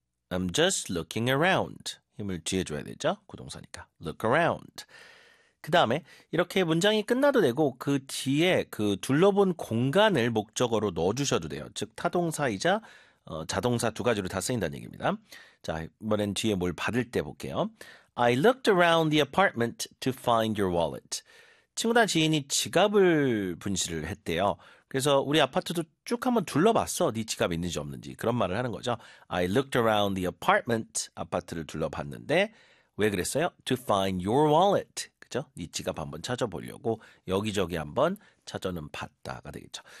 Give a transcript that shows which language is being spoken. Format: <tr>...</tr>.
<en>I'm just looking around.</en> <ko>힘을 뒤에 줘야 되죠. 구동사니까.</ko> <en>Look around.</en> <ko>그 다음에 이렇게 문장이 끝나도 되고 그 뒤에 그 둘러본 공간을 목적어로 넣어주셔도 돼요. 즉 타동사이자 자동사 두 가지로 다 쓰인다는 얘기입니다. 자, 이번엔 뒤에 뭘 받을 때 볼게요.</ko> <en>I looked around the apartment to find your wallet.</en> <ko>친구나 지인이 지갑을 분실을 했대요. 그래서 우리 아파트도 쭉 한번 둘러봤어. 네 지갑이 있는지 없는지 그런 말을 하는 거죠.</ko> <en>I looked around the apartment.</en> <ko>아파트를 둘러봤는데 왜 그랬어요?</ko> <en>To find your wallet.</en> <ko>그죠? 네 지갑 한번 찾아보려고 여기저기 한번 찾아는 봤다가 되겠죠.</ko>